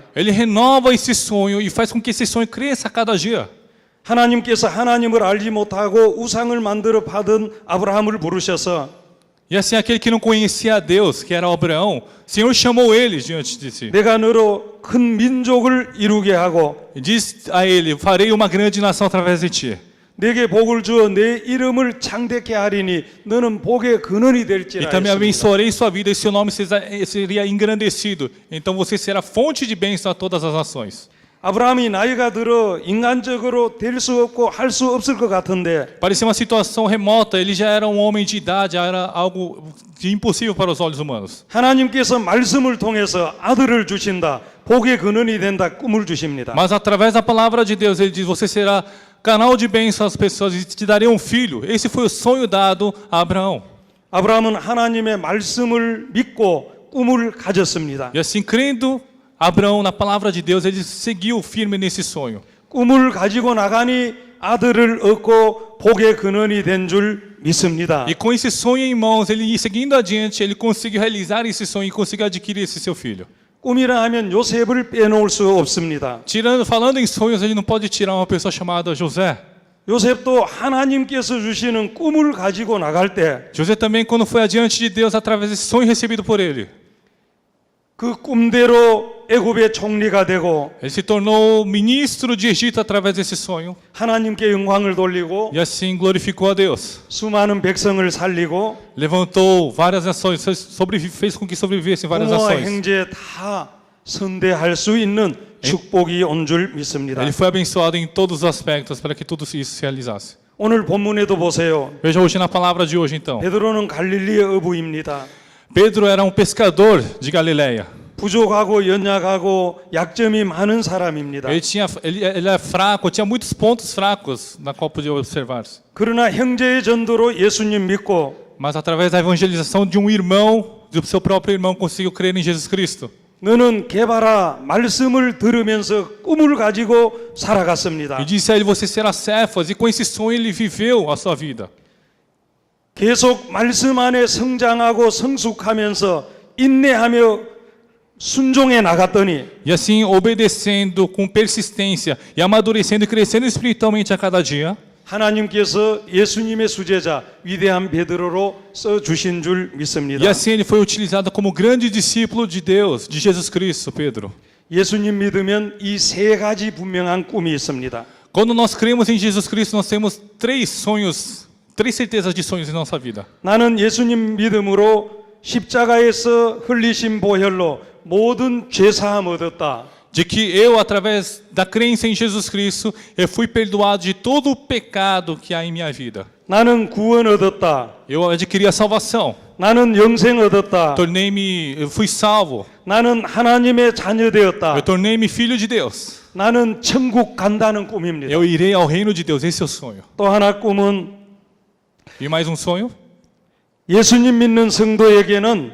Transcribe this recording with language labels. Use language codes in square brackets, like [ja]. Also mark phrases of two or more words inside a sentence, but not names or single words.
[pt] Ele renova esse sonho e faz com que esse sonho cresça a cada dia. [ko] 하나님께서 하나님을 알지 못하고 우상을 만들어 파던 아브라함을 부르셔서 [pt] E assim aquele que não conhecia a Deus, que era Abraão, o Senhor chamou ele diante de si. [ko] 내가 너로 큰 민족을 이루게 하고 [pt] E diz a ele: farei uma grande nação através de ti. [ko] 내게 복을 주어 내 이름을 창대케 하리니 너는 복의 근원이 [pt] E [ko] 될지라 [pt] também [ko] 했습니다. [pt] abençoarei sua vida e seu nome seria engrandecido. Então você será fonte de bênção a todas as nações. [ko] 아브라함이 나이가 들어 인간적으로 될 수 없고 할 수 없을 것 같은데 [pt] Parecia uma situação remota, ele já era um homem de idade, era algo de impossível para os olhos humanos. [ko] 하나님께서 말씀을 통해서 아들을 주신다. 복의 근원이 된다. 꿈을 주십니다. [pt] Mas através da palavra de Deus, ele diz: você será canal de bênção às pessoas e te darei um filho. Esse foi o sonho dado a Abraão. [ko] 아브라함은 하나님의 말씀을 믿고 꿈을 가졌습니다. [pt] E assim, crendo Abraão na palavra de Deus, ele seguiu firme nesse sonho. [ko] 꿈을 가지고 나가니 아들을 얻고 복의 근원이 된 줄 믿습니다. [pt] E com esse sonho em mãos, ele seguindo adiante, ele conseguiu realizar esse sonho e conseguiu adquirir esse seu filho. [ko] 꿈이라 하면 요셉을 빼놓을 수 없습니다. [pt] Falando em sonhos, ele não pode tirar uma pessoa chamada José. [ko] 요셉도 하나님께서 주시는 꿈을 가지고 나갈 때 [pt] José também, quando foi adiante de Deus através desse sonho recebido por ele, [ko] 그 꿈대로 애굽의 총리가 되고 [pt] ele se tornou ministro de Egito através desse sonho [ko] 하나님께 영광을 돌리고 [pt] e assim glorificou a Deus. [ko] 수많은 백성을 살리고 [pt] Levantou várias nações, fez com que sobrevivessem várias [ko] 부모와 [pt] nações. [ko] 형제 다 선대할 수 있는 축복이 온 줄 믿습니다. [pt] Ele foi abençoado em todos os aspectos para que tudo isso se realizasse. [ko] 오늘 본문에도 보세요. [pt] Veja hoje na palavra de hoje então. [ko] 베드로는 갈릴리의 어부입니다. [pt] Pedro era um pescador de Galileia. [ko] 부족하고 연약하고 약점이 많은 사람입니다. [pt] Ele era fraco, tinha muitos pontos fracos na qual podia observar-se. [ko] 그러나 형제의 전도로 예수님 믿고 [pt] Mas através da evangelização de um irmão, do seu próprio irmão, conseguiu crer em Jesus Cristo. [ko] 너는 개바라 말씀을 들으면서 꿈을 가지고 살아갔습니다. [pt] E disse a ele: você será Cefas. E com esse sonho ele viveu a sua vida. [ko] 계속 말씀 안에 성장하고 성숙하면서 인내하며 순종해 나갔더니 [pt] E assim, obedecendo com persistência e amadurecendo e crescendo espiritualmente a cada dia, [ko] 하나님께서 예수님의 수제자 위대한 베드로로 써 주신 줄 믿습니다. [pt] e assim ele foi utilizado como grande discípulo de Deus, de Jesus Cristo, Pedro. [ko] 예수님 믿으면 이 세 가지 분명한 꿈이 있습니다. [pt] Quando nós cremos em Jesus Cristo, nós temos três sonhos, três certezas de sonhos em nossa vida. [ko] 나는 예수님 믿음으로 십자가에서 흘리신 보혈로 모든 죄 사함 얻었다. [pt] De que eu, através da crença em Jesus Cristo, eu fui perdoado de todo o pecado que há em minha vida. [ko] 나는 구원 얻었다. [pt] Eu adquiri a salvação. [ko] 나는 영생 얻었다. [pt] Eu fui salvo. [ko] 나는 하나님의 자녀 되었다. [pt] Eu tornei-me filho de Deus. [ko] 나는 천국 간다는 꿈입니다. [pt] Eu irei ao reino de Deus. Esse é o sonho. [ko] 또 하나 꿈은 [pt] E mais um sonho [ko] 예수님 믿는 성도에게는